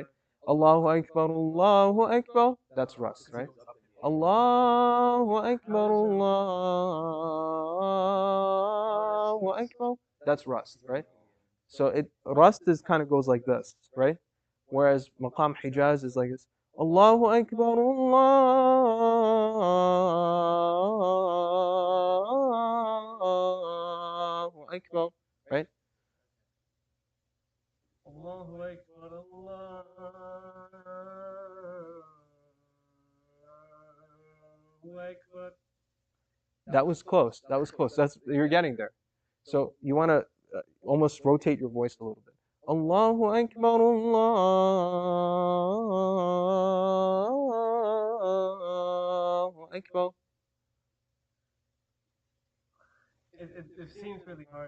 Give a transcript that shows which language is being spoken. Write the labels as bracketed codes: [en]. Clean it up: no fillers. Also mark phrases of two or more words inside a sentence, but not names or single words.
[ar] الله أكبر، الله أكبر. [en] That's rust, right? [ar] الله أكبر، الله أكبر. [en] That's rust, right? So rust is kind of goes like this, right? Whereas [ar] مقام حجاز [en] is like this. [ar] الله أكبر، الله أكبر, right? الله أكبر، الله أكبر. [en] That was close. That was close. You're getting there. So you want to almost rotate your voice a little bit. [ar] الله أكبر، الله أكبر. [en] It seems really hard.